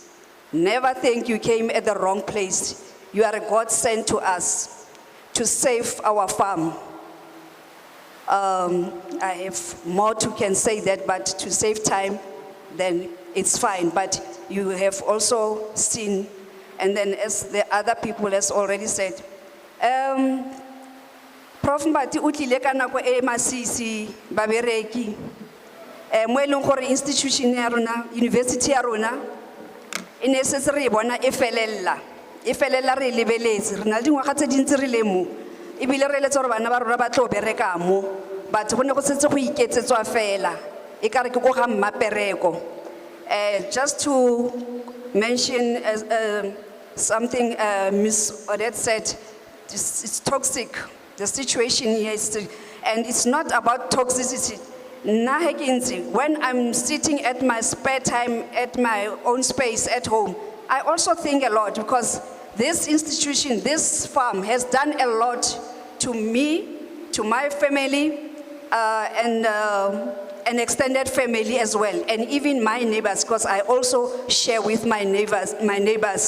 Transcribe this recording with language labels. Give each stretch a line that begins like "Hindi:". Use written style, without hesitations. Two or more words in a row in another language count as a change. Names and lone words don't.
English: Never think you came at the wrong place. You are a God sent to us to save our farm. I have more to can say that, but to save time, then it's fine. But you have also seen, and then as the other people has already said, Prof.
Tswana: Mbati utlile ka nako e masisi babereki mo eleng gore institution ya rona, university ya rona e ne se re bona e felela re lebeletse re na dingwaga tse dintsi re le mo e bile re letse gore bana ba rona ba tlo bereka mo
English: but go
Tswana: ne go setse go iketsetswa fela e ka re ke go ga mmapereko.
English: Just to mention something Ms. Odette said, it's toxic. The situation here is, and it's not about toxicity. When I'm sitting at my spare time, at my own space at home, I also think a lot because this institution, this farm has done a lot to me, to my family, and an extended family as well, and even my neighbors, because I also share with my neighbors.